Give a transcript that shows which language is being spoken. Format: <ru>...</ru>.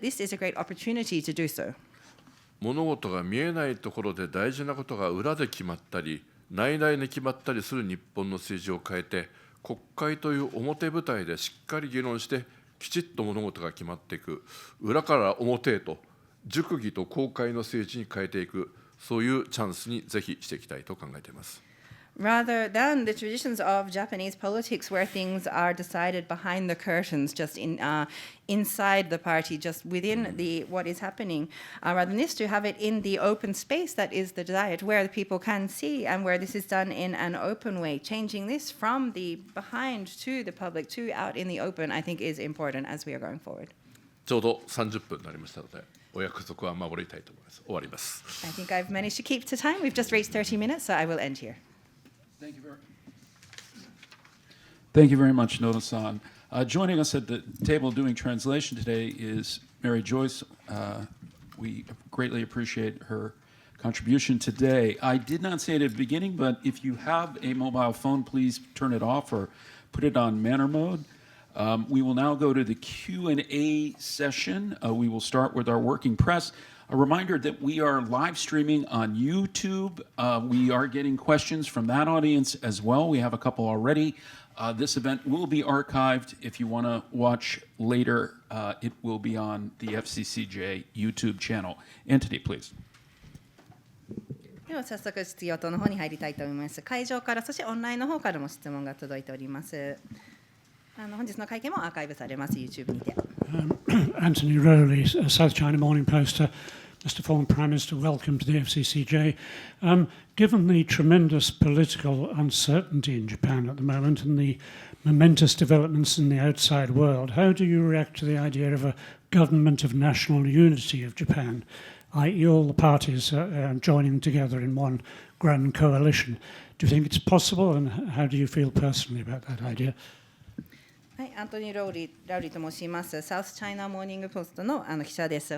<en>This is a great opportunity to do so.</en> <ja>物事が見えないところで大事なことが裏で決まったり、内々に決まったりする日本の政治を変えて、国会という表舞台でしっかり議論して、きちっと物事が決まっていく、裏から表へと、熟議と公開の政治に変えていく、そういうチャンスにぜひしていきたいと考えています。</ja> <en>Rather than the traditions of Japanese politics where things are decided behind the curtains, just inside the party, just within what is happening, rather than this, to have it in the open space that is the Diet, where the people can see and where this is done in an open way. Changing this from the behind to the public to out in the open, I think is important as we are going forward.</en> <ja>ちょうど30分になりましたので、お約束は守りたいと思います。終わります。</ja> <en>I think I've managed to keep to time. We've just reached 30 minutes, so I will end here. Thank you very much, Noda-san. Joining us at the table doing translation today is Mary Joyce. We greatly appreciate her contribution today. I did not say it at the beginning, but if you have a mobile phone, please turn it off or put it on manner mode. We will now go to the Q&A session. We will start with our working press. A reminder that we are live streaming on YouTube. We are getting questions from that audience as well. We have a couple already. This event will be archived. If you want to watch later, it will be on the FCCJ YouTube channel. Entity, please.</en> <ja>では早速質疑応答の方に入りたいと思います。会場からそしてオンラインの方からも質問が届いております。本日の会見もアーカイブされます YouTube にて。</ja> <en>Anthony Rowley, South China Morning Post. Mr. Former Prime Minister, welcome to the FCCJ. Given the tremendous political uncertainty in Japan at the moment and the momentous developments in the outside world, how do you react to the idea of a government of national unity of Japan, i.e. all the parties joining together in one grand coalition? Do you think it's possible, and how do you feel personally about that idea?</en> <ja>はい、アントニー・ラウリーと申します。サウスチャイナモーニングポストの記者です。</ja>